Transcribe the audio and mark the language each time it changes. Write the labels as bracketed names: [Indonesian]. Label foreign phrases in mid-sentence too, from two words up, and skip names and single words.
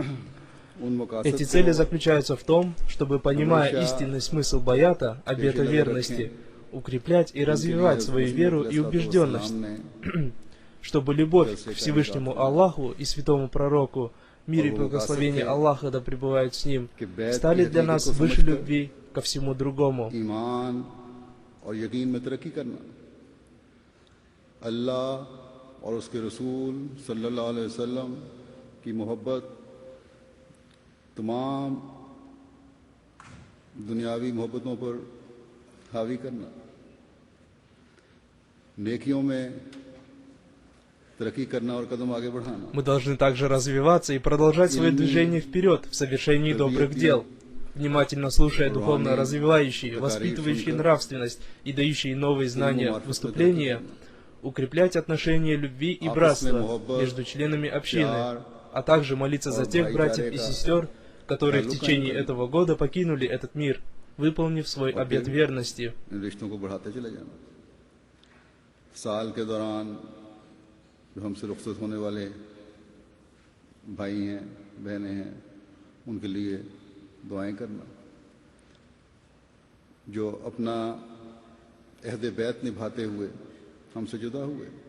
[Russian] Эти цели заключаются в том, чтобы, понимая истинный смысл баята, обета верности, укреплять и развивать свою веру и убежденность, чтобы любовь к Всевышнему Аллаху и святому пророку, мир и благословение Аллаха да пребывают с ним, стали для нас выше любви ко всему другому. [Urdu] اللہ اور اس کے رسول صلی اللہ علیہ وسلم کی محبت تمام دنیاوی محبتوں پر حاوی کرنا، نیکیوں میں ترقی کرنا اور قدم آگے بڑھانا. [Russian] Мы должны также развиваться и продолжать свое движение вперед в совершении добрых дел, внимательно слушая духовно развивающие, воспитывающие нравственность и дающие новые знания выступления, укреплять отношения любви и братства между членами общины, а также молиться за тех братьев и сестер, которые в течение этого года покинули этот мир, выполнив свой обет верности. [Urdu] سال کے دوران جو ہم سے رخصت ہونے والے بھائی ہیں، بہنیں ہیں، ان کے لیے دعائیں کرنا، جو اپنا عہد بیعت نبھاتے ہوئے ہم سے جدا ہوئے.